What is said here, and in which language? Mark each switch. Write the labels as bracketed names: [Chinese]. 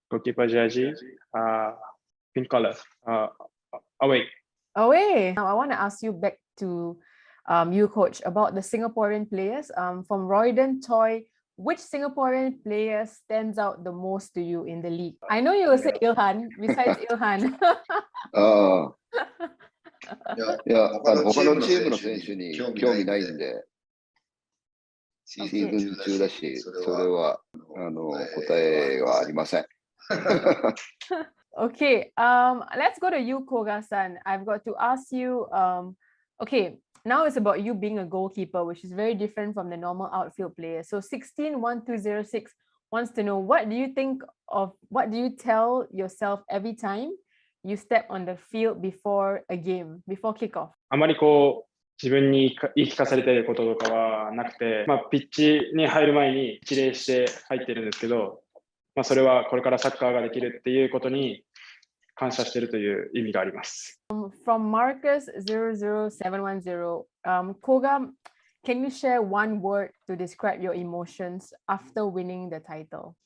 [English] Goalkeeper jersey, pink color, away. Away. Now I want to ask you back to you, coach, about the Singaporean players. From Royden Toy, which Singaporean player stands out the most to you in the league? I know you will say Ilhan, besides Ilhan. [Japanese] ああ、いや、他のチームの選手に興味ないんで、シーズン中だし、それは答えはありません。 [English] Okay, let's go to you, Koga-san. I've got to ask you, okay, now it's about you being a goalkeeper, which is very different from the normal outfield player. So 161206 wants to know, what do you tell yourself every time you step on the field before a game, before kickoff? [Japanese] あまり自分に言い聞かされていることとかはなくて、ピッチに入る前に一礼して入ってるんですけど、それはこれからサッカーができるっていうことに感謝しているという意味があります。 [English] From Marcus00710, Koga, can you share one word to describe your emotions after winning the title?